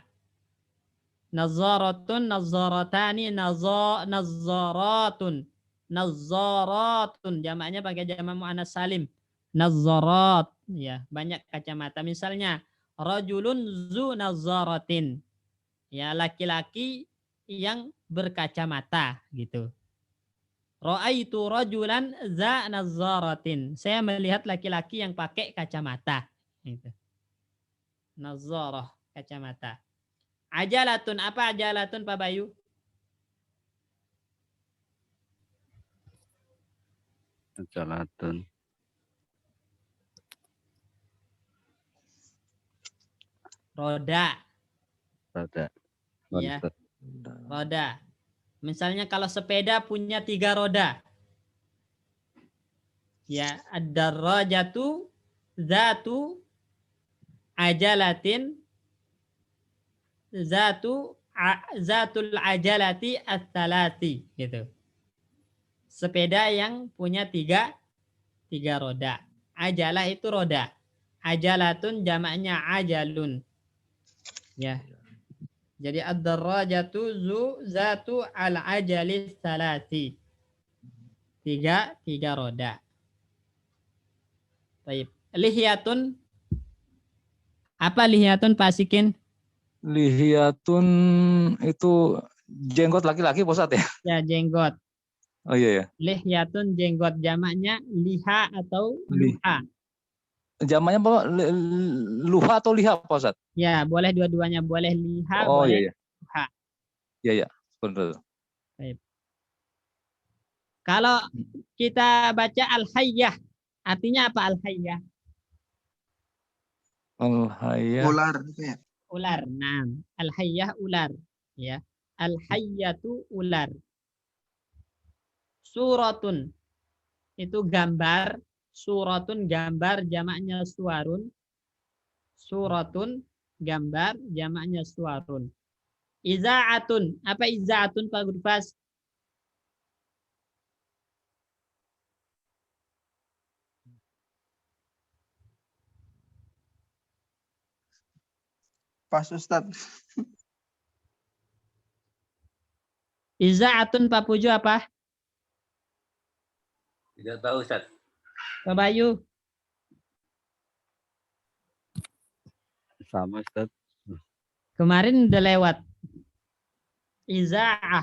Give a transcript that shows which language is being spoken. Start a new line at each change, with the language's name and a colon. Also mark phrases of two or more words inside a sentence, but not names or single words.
Arabic: نظارةٌ، نظارتانِ، نظاراتٌ. Nazaratun,
Indonesian: jamaknya pakai jamak muannas salim. Nazarat, ya, banyak kacamata. Misalnya,
Arabic: رجلٌ ذو نظاراتٍ.
Indonesian: Ya, laki-laki yang berkacamata gitu.
Arabic: رأيتُ رجلاً ذا نظاراتٍ.
Indonesian: Saya melihat laki-laki yang pakai kacamata. Gitu. Nazarah, kacamata. Ajalatun, apa ajalatun Pak Bayu? Ajalatun. Roda. Roda. Ya, roda. Misalnya kalau sepeda punya 3 roda. Ya,
Arabic: الدراجةُ ذاتُ عجلاتٍ ذاتُ العجلاتِ الثلاثِ gitu.
Indonesian: Sepeda yang punya 3 roda. Ajalah itu roda. Ajalatun jamaknya ajalun. Ya. Jadi
Arabic: الدراجةُ ذاتُ العجلاتِ الثلاثِ.
Indonesian: 3 roda. Baik. Lihyatun. Apa lihyatun Pak Sikin? Lihiyatun itu jenggot laki-laki Pak Ustadz ya. Ya, jenggot. Oh iya ya. Lihyatun jenggot, jamaknya liha atau luha. Jamaknya Pak luha atau liha Pak Ustadz? Ya, boleh dua-duanya, boleh liha, Oh boleh iya ya. luha. Iya ya. Betul. Baik. Kalau kita baca al-hayyah, artinya apa al-hayyah? Al-Hayyah. Ular itu ya. Ular. Nah, al-hayyah ular. Ya, al-hayyatu ular. Suratun itu gambar. Suratun gambar, jamaknya suwarun. Suratun gambar, jamaknya suwarun. Iza'atun. Apa iza'atun Pak Gurfas? Pas Ustad. Iza'atun Pak Pujo apa? Tidak tahu Ustaz. Pak Bayu? Sama Ustaz. Kemarin udah lewat. Iza'ah.